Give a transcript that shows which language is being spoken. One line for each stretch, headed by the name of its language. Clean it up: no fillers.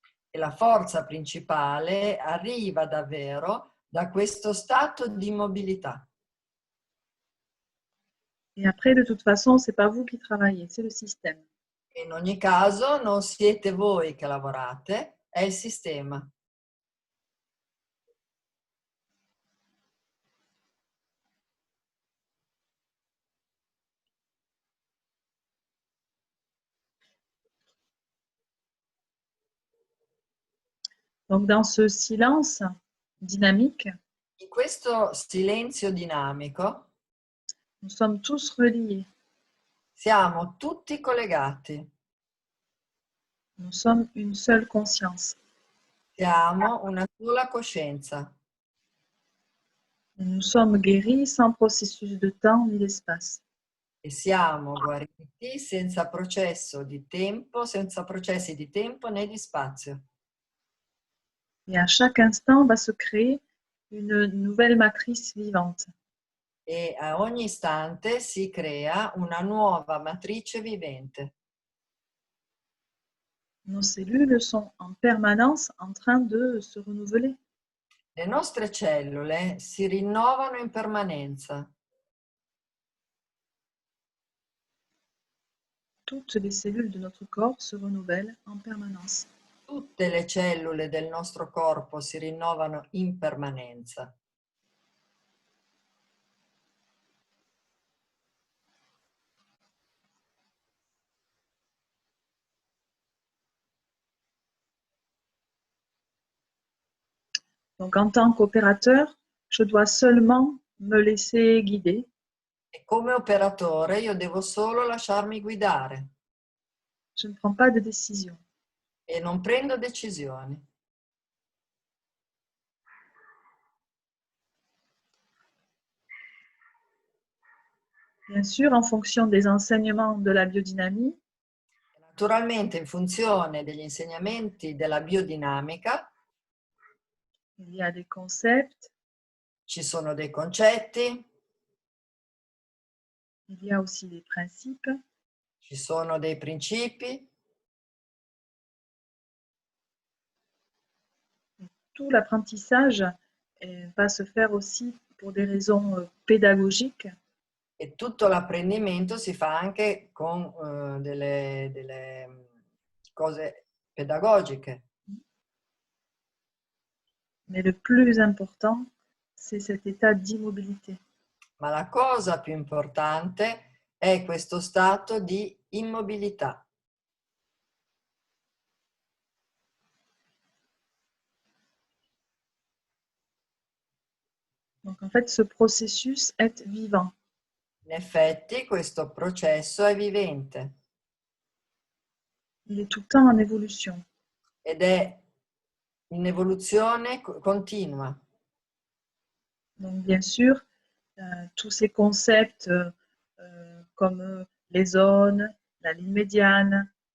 Italian: E la forza principale arriva davvero da questo stato di immobilità.
French: Et après, de toute façon, c'est pas vous qui travaillez, c'est le système.
Italian: In ogni caso non siete voi che lavorate, è il sistema.
French: Donc, dans ce silence dynamique,
Italian: In questo silenzio dinamico
French: nous sommes tous reliés.
Italian: siamo tutti collegati,
French: Nous sommes une seule conscience.
Italian: siamo una sola coscienza
French: Et nous sommes guéris sans processus de temps ni d'espace.
Italian: e siamo guariti senza processo di tempo, senza processi di tempo né di spazio.
French: Et à chaque instant va se créer une nouvelle matrice vivante.
Italian: E a ogni istante si crea una nuova matrice vivente.
French: Nos cellules sont en permanence en train de se renouveler.
Italian: Le nostre cellule si rinnovano in permanenza.
French: Toutes les cellules de notre corps se renouvellent en permanence.
Italian: Tutte le cellule del nostro corpo si rinnovano in permanenza.
French: Donc, en tant qu'opérateur, je dois seulement me laisser guider.
Italian: E come operatore io devo solo lasciarmi guidare
French: Je ne prends pas de décision.
Italian: e non prendo decisioni.
French: Bien sûr, en fonction des enseignements de la biodynamie,
Italian: Naturalmente, in funzione degli insegnamenti della biodinamica,
French: il y a des concepts,
Italian: ci sono dei concetti,
French: il y a aussi des principes.
Italian: ci sono dei principi.
French: Tout l'apprentissage va se faire aussi pour des raisons pédagogiques.
Italian: E tutto l'apprendimento si fa anche con delle cose pedagogiche.
French: Mais le plus important, c'est cet état d'immobilité.
Italian: Ma la cosa più importante è questo stato di immobilità.
French: Donc en fait, ce processus est vivant.
Italian: In effetti questo processo è vivente
French: Il est tout le temps en évolution.
Italian: ed è in evoluzione continua.
French: Donc bien sûr, tous ces concepts comme les zones, la ligne médiane,